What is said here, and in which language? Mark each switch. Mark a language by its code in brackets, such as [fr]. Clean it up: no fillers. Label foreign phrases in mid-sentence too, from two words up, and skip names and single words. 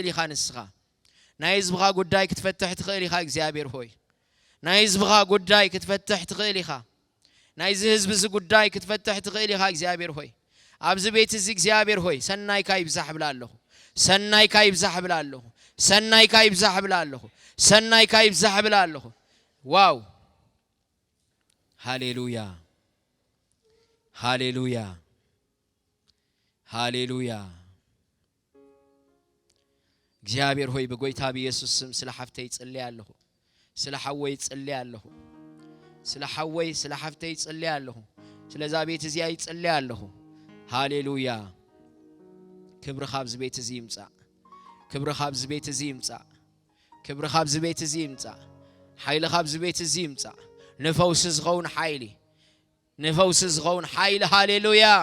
[ti] ኢኻ ንስኻ ናይ ህዝብኻ ጉዳይ ክትፈትሕ ትኽእል ኢኻ እግዚአብሔር ሆይ ናይ ህዝብኻ ጉዳይ ክትፈትሕ ትኽእል ኢኻ ናይ ህዝብ ዝ ጉዳይ ክትፈትሕ ትኽእል ኢኻ እግዚአብሔር ሆይ ኣብዚ ቤት እዚ እግዚአብሔር ሆይ ሰናይካ ይብዛሕ ብላ ኣለኹ ሰናይካ ይብዛሕ ብላ ኣለኹ ሰናይካ ይብዛሕ ብላ ኣለኹ ሰናይካ ይብዛሕ ብላ ኣለኹ ዋው ሃሌሉያ ሃሌሉያ ሃሌሉያ እግዚአብሔር ሆይ በጎይታ በኢየሱስ ስም ስለ ሓፍተይ ጽልይ ኣለኹ ስለ ሓወይ ጽልይ ኣለኹ ስለ ሓወይ ስለ ሓፍተይ ጽልይ ኣለኹ ስለዛ ቤት እዚ ጽልይ ኣለኹ ሃሌሉያ ክብሪ ካብዚ ቤት እዚ ይምጻእ ክብሪ ካብዚ ቤት እዚ ይምጻእ ክብሪ ካብዚ ቤት እዚ ይምጻእ ሓይሊ ካብዚ ቤት እዚ ይምጻእ ንፈውስ ዝኸውን ሓይሊ ንፈውስ ዝኸውን ሓይሊ ሃሌሉያ